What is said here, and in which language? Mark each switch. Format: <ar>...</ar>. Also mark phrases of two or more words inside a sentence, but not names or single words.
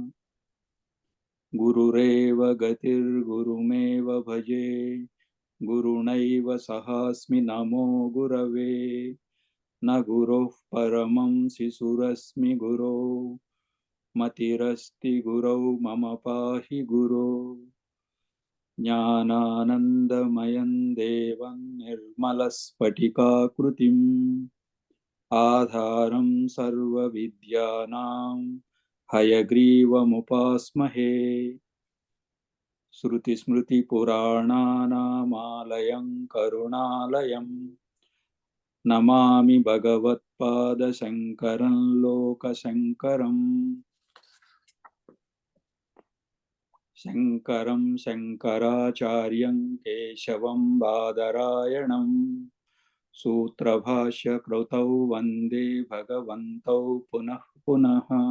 <sa>గురురేవ గతిర్గురుమేవ భజే గురుణైవ సహాస్మి నమో గురవే. న గురోః పరమం శిశురస్మి గురో మతిరస్తి గురౌ మమ పాహి గురో. ज्ञानानन्दमयं देवं निर्मलस्फटिकाकृतिम् आधारं सर्वविद्यानां हयग्रीवमुपास्महे श्रुतिस्मृतिपुराणानामालयं करुणालयं नमामि भगवत्पादशङ्करं लोकशङ्करम् शङ्करं शङ्कराचार्यं केशवं बादरायणं सूत्रभाष्यकृतौ वन्दे भगवन्तौ पुनः पुनः</sa>